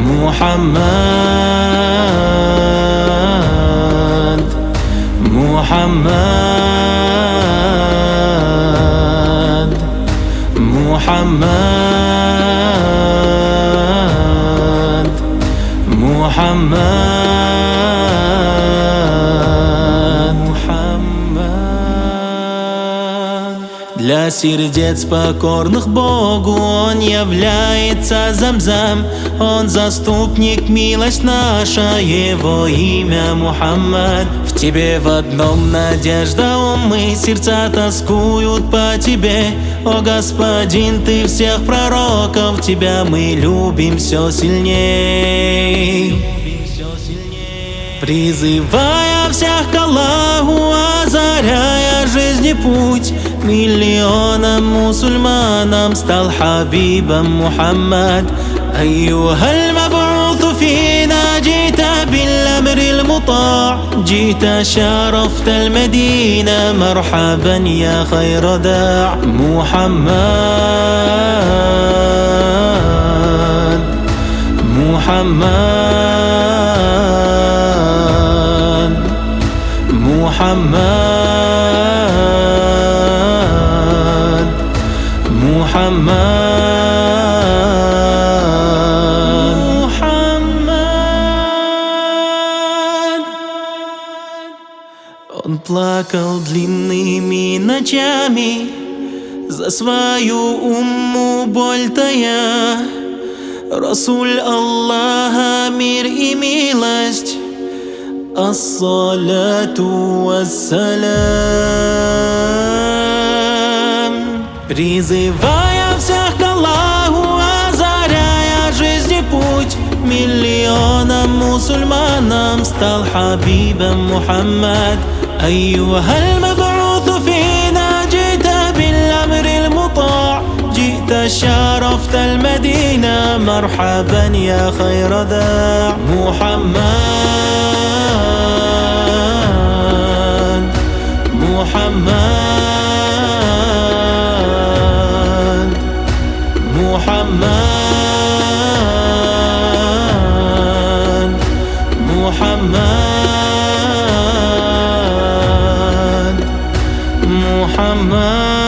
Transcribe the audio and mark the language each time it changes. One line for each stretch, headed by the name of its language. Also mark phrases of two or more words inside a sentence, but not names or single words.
Arabic: محمد محمد محمد محمد محمد.
Russian: Для сердец покорных Богу он является Замзам, он заступник, милость наша, его имя Мухаммад. В тебе в одном надежда, умы, сердца тоскуют по тебе. О Господин, ты всех пророков, тебя мы любим все сильней. Призывая всех к Аллаху, озаряя жизни путь, миллионам мусульманам стал хабибом Мухаммад.
Arabic: أيها المبعوث فينا جئت بالأمر المطاع، جئت شرفت المدينة مرحبا يا خير داع. محمد محمد محمد محمد.
Russian: Он плакал длинными ночами за свою умму боль тая.
Arabic: رسول الله,
Russian: мир и милость,
Arabic: الصلاة والسلام.
Russian: Призывая всех к Аллаху, озаряя жизни путь, миллионам мусульманам стал хабибом Мухаммад.
Arabic: أيها المبعوث فينا جئت بالأمر المطاع، جئت شرفت المدينة مرحبا يا خير داع. محمد محمد محمد محمد محمد.